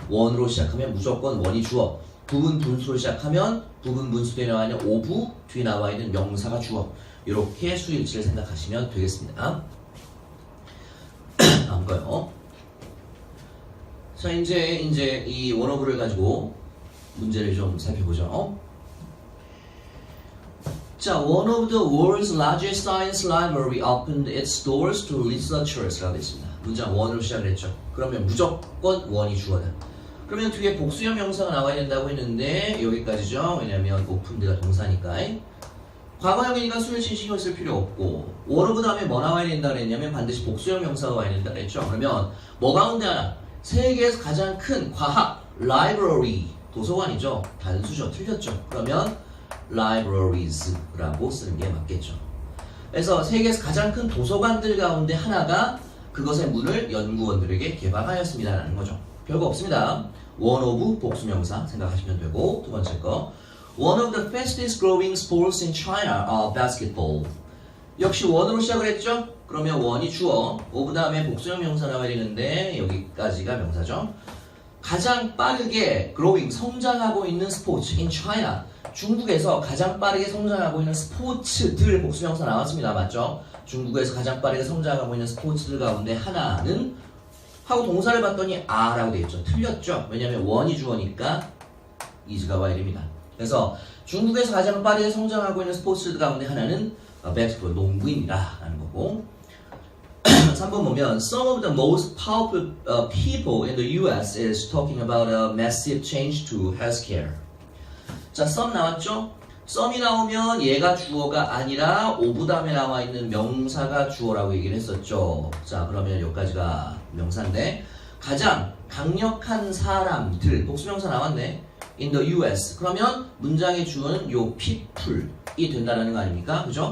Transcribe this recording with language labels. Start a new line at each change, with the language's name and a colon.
Korean: one으로 시작하면 무조건 one이 주어, 부분 분수로 시작하면 부분 분수 뒤에 나와 있는 of, 뒤에 나와 있는 명사가 주어, 이렇게 수일치를 생각하시면 되겠습니다. 다음 거요. 자 이제 이 원어브를 가지고 문제를 좀 살펴보죠.
English: 자, one of the world's largest science library opened its doors to researchers
Korean: 라고 했습니다. 문장 one으로 시작을 했죠. 그러면 무조건 one이 주어다. 그러면 뒤에 복수형 명사가 나와야 된다고 했는데 여기까지죠. 왜냐면 opened가 동사니까. 과거형이니까 수일치 신경 쓸 필요 없고, one of 다음에 뭐 나와야 된다 그랬냐면 반드시 복수형 명사가 와야 된다 그랬죠. 그러면 뭐 가운데 하나, 세계에서 가장 큰 과학 library, 도서관이죠. 단수죠. 틀렸죠. 그러면 libraries라고 쓰는 게 맞겠죠. 그래서 세계에서 가장 큰 도서관들 가운데 하나가 그것의 문을 연구원들에게 개방하였습니다 라는 거죠. 별거 없습니다.
English: one of
Korean: 복수명사 생각하시면 되고, 두 번째 거
English: one of the fastest growing sports in China are basketball.
Korean: 역시 one으로 시작을 했죠. 그러면 one이 주어, of 다음에 복수형 명사 나와야 되는데 여기까지가 명사죠. 가장 빠르게 growing, 성장하고 있는 스포츠 in China, 중국에서 가장 빠르게 성장하고 있는 스포츠들 복수명사 나왔습니다. 맞죠? 중국에서 가장 빠르게 성장하고 있는 스포츠들 가운데 하나는 하고 동사를 봤더니 are라고 되어 있죠. 틀렸죠? 왜냐하면 one이 주어니까 is가 와야 됩니다. 그래서 중국에서 가장 빠르게 성장하고 있는 스포츠들 가운데 하나는 basketball, 농구입니다 라는 거고, 3번 보면
English: Some of the most powerful people in the US is talking about a massive change to healthcare.
Korean: 자, some 나왔죠? some이 나오면 얘가 주어가 아니라 of 다음에 나와 있는 명사가 주어라고 얘기를 했었죠. 자, 그러면 여기까지가 명사인데, 가장 강력한 사람들, 복수명사 나왔네.
English: in the US.
Korean: 그러면 문장의 주어는 요 people이 된다는 거 아닙니까? 그죠?